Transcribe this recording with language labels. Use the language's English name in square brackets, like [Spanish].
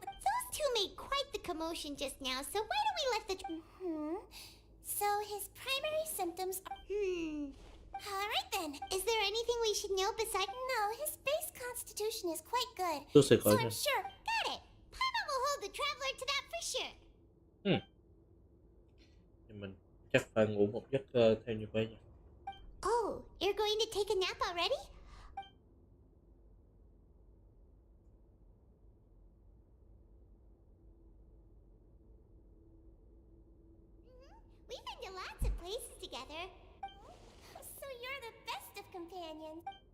[English] Those two made quite the commotion just now, so why don't we let the... So his primary symptoms are... Alright then. Is there anything we should know besides... No, his base constitution is quite good. So I'm sure... Got it! Paimon will hold the traveler to that for sure. [Vietnamese] Thì mình chắc phải ngủ một giấc theo như vậy. [English] Oh, you're going to take a nap already? We've been to lots of places together. So you're the best of companions.